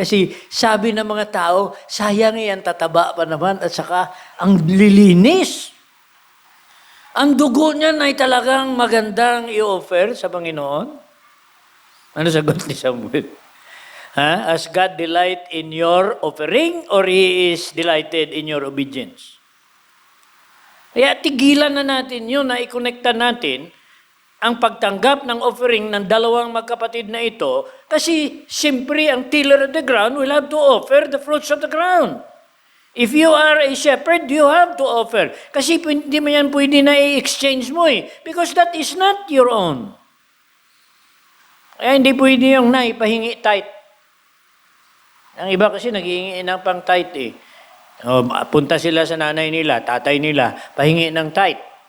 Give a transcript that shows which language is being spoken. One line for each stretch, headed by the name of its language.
Filipino: Kasi sabi ng mga tao, sayang yan, tataba pa naman at saka ang lilinis. Ang dugo niyan ay talagang magandang i-offer sa Panginoon. Ano sagot ni Samuel?
English: As God delight in your offering or He is delighted in your obedience?
Filipino: Kaya tigilan na natin yun na i-connecta natin ang pagtanggap ng offering ng dalawang magkapatid na ito kasi siyempre ang
English: tiller of the ground
Filipino: will have to offer the fruits of the ground.
English: If you are a shepherd, you have to offer.
Filipino: Kasi hindi mo yan pwede na i-exchange mo eh.
English: Because that is not your own.
Filipino: Kaya hindi pwede yung naipahingi tithe. Ang iba kasi naghihingi ng pang tithe eh. Punta sila sa nanay nila, tatay nila, pahingi ng tithe.